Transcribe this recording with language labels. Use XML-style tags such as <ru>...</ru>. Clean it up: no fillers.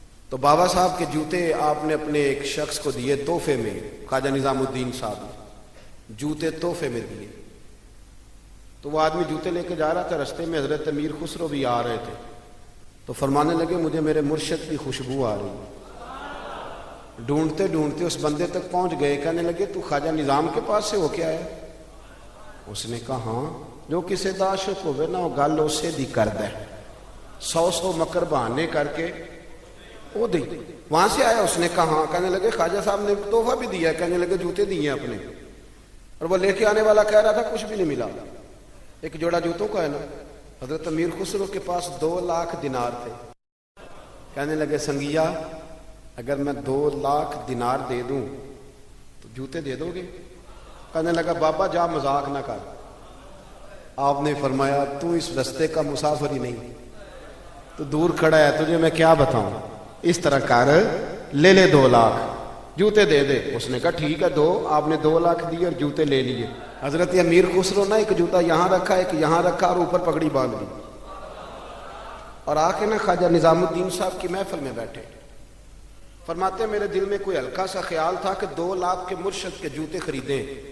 <ur>تو بابا صاحب کے جوتے آپ نے اپنے ایک شخص کو دیے تحفے میں. خواجہ نظام الدین صاحب نے جوتے تحفے میں دیے. تو وہ آدمی جوتے لے کے جا رہا تھا, رستے میں حضرت امیر خسرو بھی آ رہے تھے. تو فرمانے لگے مجھے میرے مرشد کی خوشبو آ رہی. ڈھونڈتے ڈھونڈتے اس بندے تک پہنچ گئے. کہنے لگے تو خواجہ نظام کے پاس سے ہو کے آیا؟ اس نے کہا ہاں.</ur> <pa>جو کسی دا عاشق ہوئے نا وہ گل اسے دی کر دے, 100 مکر بہانے کر کے وہ دی.</pa> <ur>وہاں سے آیا؟ اس نے کہا ہاں. کہنے لگے خواجہ صاحب نے تحفہ بھی دیا. کہنے لگے جوتے دیے اپنے, اور وہ لے کے آنے والا کہہ رہا تھا کچھ بھی نہیں ملا. ایک جوڑا جوتوں کا ہے نا. حضرت امیر خسرو کے پاس 2 لاکھ دینار تھے. کہنے لگے سنگیا اگر میں 2 لاکھ دینار دے دوں تو جوتے دے دو گے؟ کہنے لگا بابا جا مذاق نہ کر. آپ نے فرمایا تو اس رستے کا مسافر ہی نہیں, تو دور کھڑا ہے, تجھے میں کیا بتاؤں. اس طرح کر, لے لے 2 لاکھ جوتے دے دے. اس نے کہا ٹھیک ہے دو. آپ نے 2 لاکھ دیے اور جوتے لے لیے. حضرت امیر خسرو نے ایک جوتا یہاں رکھا, ایک یہاں رکھا, اور اوپر پگڑی باندھ لی, اور آ کے نا خواجہ نظام الدین صاحب کی محفل میں بیٹھے. فرماتے ہیں میرے دل میں کوئی ہلکا سا خیال تھا کہ 2 لاکھ کے مرشد کے جوتے خریدیں.</ur>